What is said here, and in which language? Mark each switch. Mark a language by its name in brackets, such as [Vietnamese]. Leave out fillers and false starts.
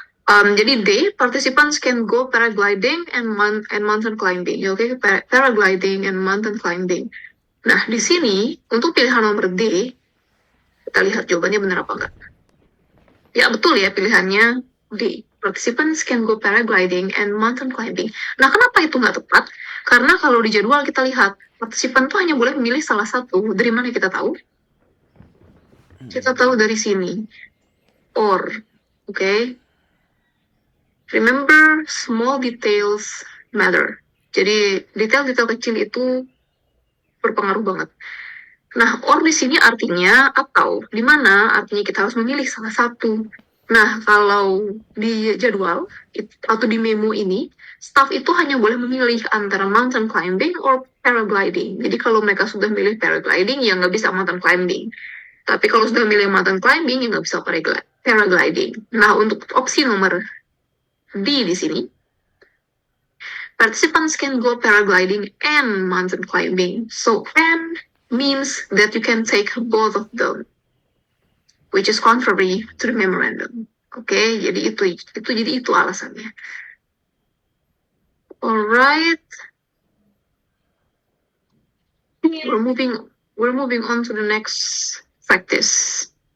[English] Jadi D, participants can go paragliding and mountain climbing. Okay, paragliding and mountain climbing. [Indonesian] Nah, di sini untuk pilihan nomor D, kita lihat jawabannya benar apa enggak. Ya, betul ya pilihannya D. [English] Participants can go paragliding and mountain climbing. [Indonesian] Nah, kenapa itu nggak tepat? Karena kalau di jadwal kita lihat, partisipan tuh hanya boleh memilih salah satu. Dari mana kita tahu? Kita tahu dari sini. Or, okay? [English] Remember, small details matter. [Indonesian] Jadi, detail-detail kecil itu berpengaruh banget. Nah, or di sini artinya atau, di mana artinya kita harus memilih salah satu. Nah, kalau di jadwal atau di memo ini, staff itu hanya boleh memilih antara mountain climbing or paragliding. Jadi kalau mereka sudah milih paragliding, ya nggak bisa mountain climbing. Tapi kalau sudah milih mountain climbing, ya nggak bisa paragliding. Nah, untuk opsi nomor D di sini, [English] participants can go paragliding and mountain climbing. So, and means that you can take both of them, which is contrary to the memorandum. [Indonesian] Okay, jadi itu alasannya. [English] Alright, we're moving on to the next practice.